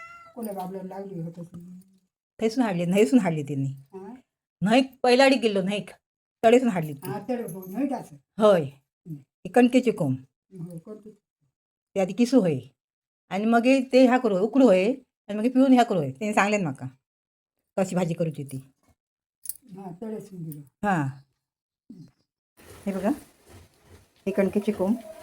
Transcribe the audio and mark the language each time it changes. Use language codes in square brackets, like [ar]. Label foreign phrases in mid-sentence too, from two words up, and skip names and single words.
[kok] कोणा बाबला लागली होत थंयसून हाडली न्हंयसून हाडली तिने हा न्हंयक पहिलाडी गेल्लो न्हंयक तडेसून हाडली ती तर हो नाही टाच हय ही कणकेची कोंब हो करतो ते आधी किसू होय आणि मग ते ह्या करू उकडू होय आणि मग पिळून ह्या करू होय तेणे सांगलेन म्हाका कशी भाजी करूची ती हा तळेसून दिलो हां हे बघा ही कणकेची कोंब